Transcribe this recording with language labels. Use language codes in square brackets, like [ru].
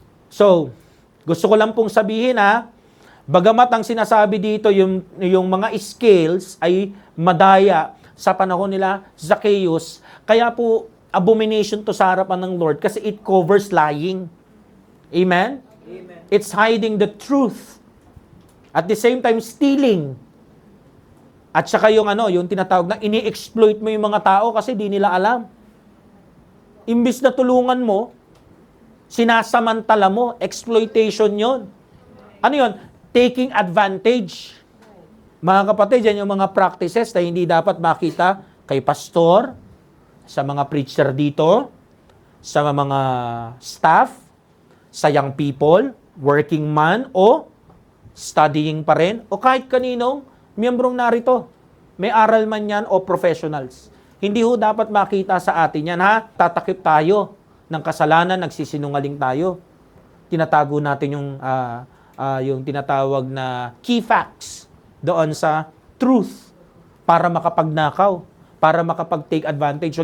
[tl] So, gusto ko lang pong sabihin bagamat ang sinasabi dito yung mga scales ay madaya sa panahon nila Zacchaeus, kaya po abomination to sa harapan ng Lord kasi [en] it covers lying. Amen? Amen. It's hiding the truth. At the same time, stealing. [tl] At saka yung tinatawag na ini-exploit mo yung mga tao kasi di nila alam. Imbis na tulungan mo, sinasamantala mo, exploitation yon. Ano yon? [en] Taking advantage. [tl] Mga kapatid, yan yung mga practices na hindi dapat makita kay pastor, sa mga preacher dito, sa mga staff, sa young people, working man, o studying pa rin, o kahit kaninong miyembrong narito. May aral man yan o professionals. Hindi ho dapat makita sa atin yan, tatakip tayo ng kasalanan, nagsisinungaling tayo. Tinatago natin yung tinatawag na key facts doon sa truth para makapagnakaw, para makapag-take advantage.